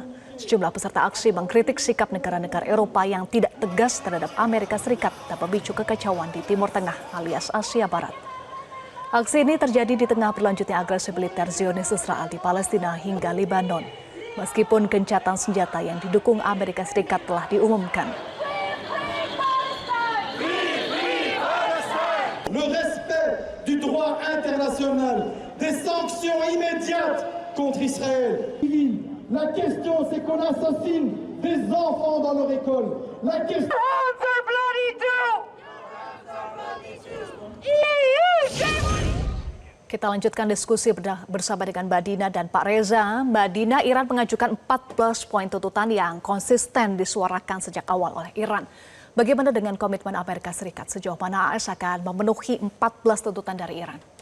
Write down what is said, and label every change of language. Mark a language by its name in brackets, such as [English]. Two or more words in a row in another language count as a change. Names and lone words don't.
[Indonesian] Sejumlah peserta aksi mengkritik sikap negara-negara Eropa yang tidak tegas terhadap Amerika Serikat dan memicu kekacauan di Timur Tengah alias Asia Barat. Aksi ini terjadi di tengah berlanjutnya agresi militer Zionis Israel di Palestina hingga Lebanon, meskipun gencatan senjata yang didukung Amerika Serikat telah diumumkan. [French] Le respect du droit international, des sanctions immédiates contre Israël. La question, c'est qu'on assassine des enfants dans leur école. La question... [Indonesian] Kita lanjutkan diskusi bersama dengan Mbak Dina dan Pak Reza. Mbak Dina, Iran mengajukan 14 poin tuntutan yang konsisten disuarakan sejak awal oleh Iran. Bagaimana dengan komitmen Amerika Serikat? Sejauh mana AS akan memenuhi 14 tuntutan dari Iran?